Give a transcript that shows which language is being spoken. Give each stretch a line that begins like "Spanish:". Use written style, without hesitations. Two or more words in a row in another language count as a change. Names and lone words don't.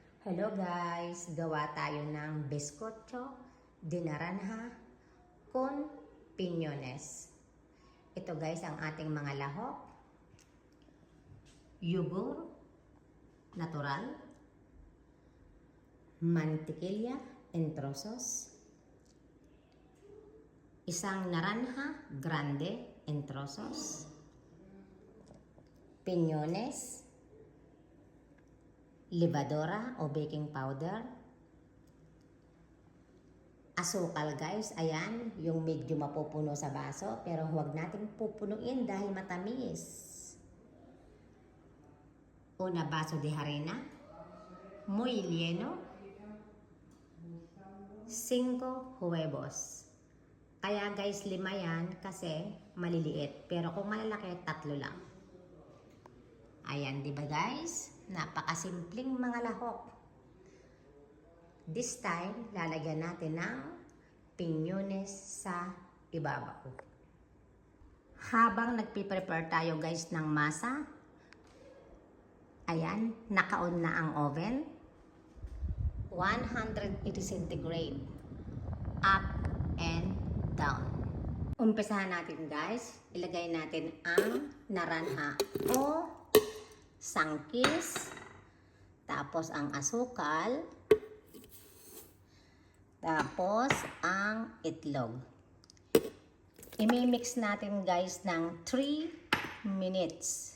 Filipino: Hello guys! Gawa tayo ng
Spanish: bizcocho de naranja con piñones.
Filipino: Ito guys ang ating mga lahok.
Spanish: Yogurt natural,
Filipino: mantikilya
Spanish: en trozos,
Filipino: isang
Spanish: naranja grande en trozos,
Filipino: piñones, levadura o baking powder, asukal guys, ayan, yung medyo mapupuno sa baso, pero huwag nating pupunuin dahil matamis.
Spanish: Una baso de harina, muy lleno, 5 huevos.
Filipino: Kaya guys, 5 yan kasi maliliit, pero kung malalaki, 3 lang. Ayan, di ba guys? Napakasimpleng mga lahok.
English: This time,
Filipino: lalagyan natin ng piñones sa ibabaw. Habang nagpiprepare tayo guys ng masa, ayan, naka-on na ang oven.
English: 180 centigrade. Up and down.
Filipino: Umpisahan natin guys. Ilagay natin ang naranja o sangkis. Tapos ang asukal. Tapos ang itlog. Imimix natin guys ng 3 minutes.